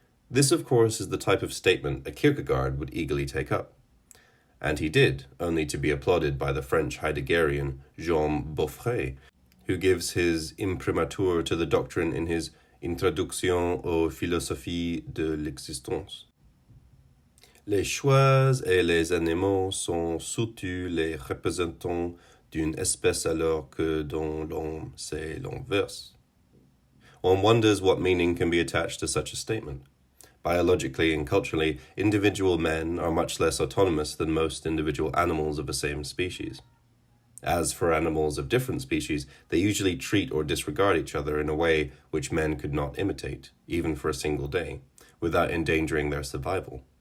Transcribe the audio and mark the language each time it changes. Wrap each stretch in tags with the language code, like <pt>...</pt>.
<en>This, of course, is the type of statement a Kierkegaard would eagerly take up. And he did, only to be applauded by the French Heideggerian Jean Beaufret, who gives his imprimatur to the doctrine in his</en> <fr>Introduction aux philosophies de l'existence. Les choix et les animaux sont surtout les représentants d'une espèce alors que dans l'homme c'est l'inverse.</fr> <en>One wonders what meaning can be attached to such a statement. Biologically and culturally, individual men are much less autonomous than most individual animals of the same species. As for animals of different species, they usually treat or disregard each other in a way which men could not imitate, even for a single day, without endangering their survival.</en>